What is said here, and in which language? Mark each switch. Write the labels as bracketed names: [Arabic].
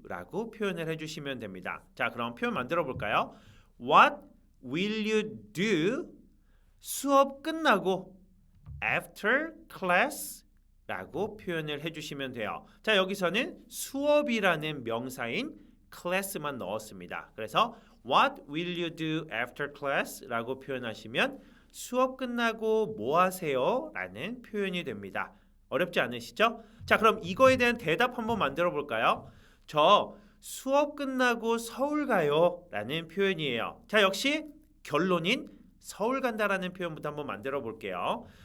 [Korean] 라고 표현을 해주시면 됩니다. 자, 그럼 표현 만들어 볼까요? [English] What will you do? [Korean] 수업 끝나고 [English] after class [Korean] 라고 표현을 해주시면 돼요. 자, 여기서는 수업이라는 명사인 class만 넣었습니다. 그래서 [English] What will you do after class? [Korean] 라고 표현하시면 수업 끝나고 뭐 하세요? 라는 표현이 됩니다. 어렵지 않으시죠? 자, 그럼 이거에 대한 대답 한번 만들어 볼까요? 저 수업 끝나고 서울 가요 라는 표현이에요. 자, 역시 결론인 서울 간다라는 표현부터 한번 만들어 볼게요.